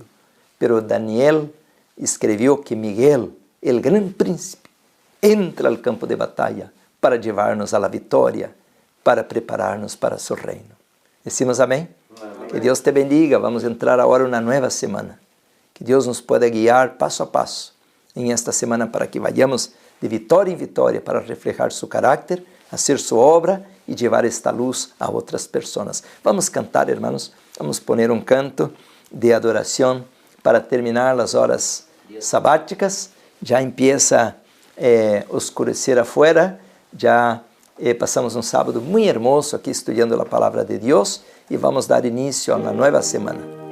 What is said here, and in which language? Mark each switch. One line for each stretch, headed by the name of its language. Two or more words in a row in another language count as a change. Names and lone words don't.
Spanish: Pero Daniel escribió que Miguel, el gran príncipe, entra al campo de batalla para llevarnos a la victoria, para prepararnos para su reino. Decimos amén. Amén. Que Dios te bendiga. Vamos a entrar ahora en una nueva semana. Que Dios nos pueda guiar paso a paso en esta semana para que vayamos
Portuguese: de vitória em vitória
Spanish: para reflejar su carácter, hacer su obra y llevar esta luz a otras personas. Vamos cantar, hermanos. Vamos poner un canto de adoración para terminar las horas sabáticas. Ya empieza a oscurecer afuera.
Portuguese: Ya passamos um sábado muito hermoso aqui estudando a palavra de Deus e vamos dar início a uma nova semana.